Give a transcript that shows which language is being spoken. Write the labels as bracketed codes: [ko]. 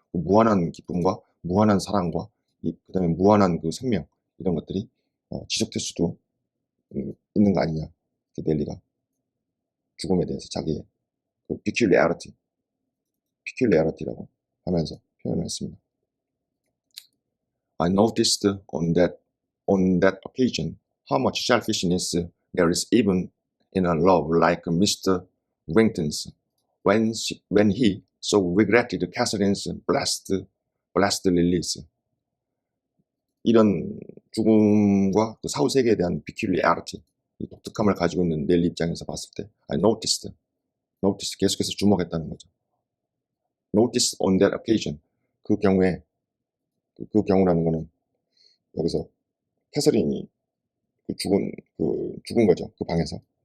[ko] 그 무한한 기쁨과 무한한 사랑과 그 다음에 무한한 그 생명, 이런 것들이 지속될 수도 있는 거 아니냐. 넬리가 죽음에 대해서 자기의 그 peculiarity라고 하면서 표현을 했습니다. [en] I noticed on that occasion how much selfishness there is even in a love like Mr. Wrington's when he so regretted Catherine's blessed release. [ko] 이런 죽음과 그 사후 세계에 대한 peculiarity, 이 독특함을 가지고 있는 넬리 입장에서 봤을 때, [en] I noticed [ko] 계속해서 주목했다는 거죠. [en] Notice on that occasion, [ko] 그 경우에, 그 경우라는 거는 여기서 캐서린이 죽은 거죠. 그 방에서.